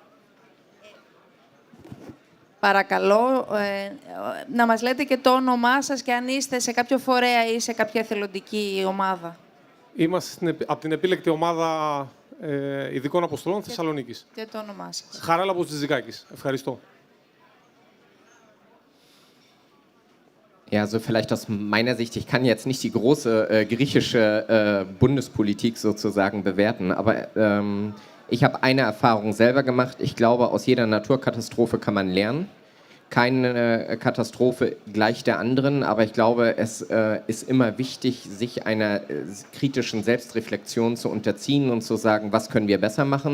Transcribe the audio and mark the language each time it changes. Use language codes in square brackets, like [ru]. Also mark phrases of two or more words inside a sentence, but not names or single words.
[el] Παρακαλώ, να μας λέτε και το όνομά σας και αν είστε σε κάποιο φορέα ή σε κάποια εθελοντική ομάδα. Είμαστε από την επίλεκτη ομάδα ειδικών αποστολών Θεσσαλονίκης. Και το όνομά σας. Χαράλαμπος Τζιζικάκης. Ευχαριστώ. [de] Ja, also vielleicht aus meiner Sicht, ich kann jetzt nicht die große griechische Bundespolitik sozusagen bewerten, aber ich habe eine Erfahrung selber gemacht. Ich glaube, aus jeder Naturkatastrophe kann man lernen. Keine Katastrophe gleich der anderen, aber ich glaube, es ist immer wichtig, sich einer kritischen Selbstreflexion zu unterziehen und zu sagen, was können wir besser machen.